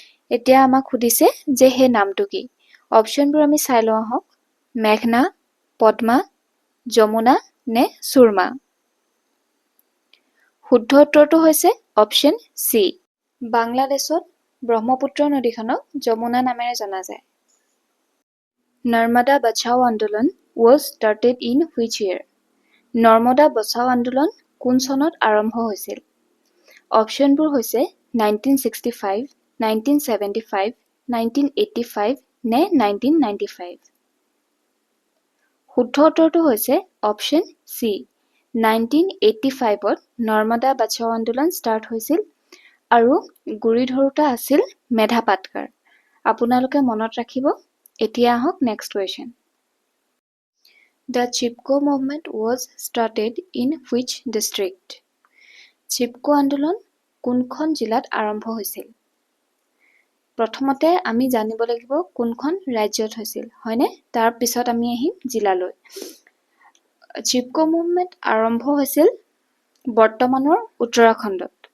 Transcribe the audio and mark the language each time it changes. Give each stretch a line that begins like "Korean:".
Assamese: এতিয়া আমাক সুধিছে যে সেই নামটো কি? অপশ্যনবোৰ আমি চাই লওঁ আহক। মেঘনা, পদ্মা, যমুনা নে সুৰমা। শুদ্ধ উত্তৰটো হৈছে অপশ্যন চি। বাংলাদেশত ব্ৰহ্মপুত্ৰ নদীখনক যমুনা নামেৰে জনা যায়।
English: Narmada Bachao Andolan was started in which year?
Assamese: Narmada বচাও আন্দোলন কোন চনত আৰম্ভ হৈছিল? অপশ্যনবোৰ হৈছে 1965, 1975, 1985 নে 1995। শুদ্ধ উত্তৰটো হৈছে অপশ্যন চি। 1985ত নৰ্মদা বচাও আন্দোলন ষ্টাৰ্ট হৈছিল আৰু গুৰি ধৰোঁতা আছিল মেধা পাটকাৰ। আপোনালোকে মনত ৰাখিব। এতিয়া আহক next question.
English: The Chipko movement was started in which district?
Assamese: Chipko আন্দোলন কোনখন জিলাত আৰম্ভ হৈছিল? প্ৰথমতে আমি জানিব লাগিব কোনখন ৰাজ্যত হৈছিল, হয়নে? তাৰ পিছত আমি আহিম জিলালৈ। চিপকো মুভমেণ্ট আৰম্ভ হৈছিল বৰ্তমানৰ উত্তৰাখণ্ডত।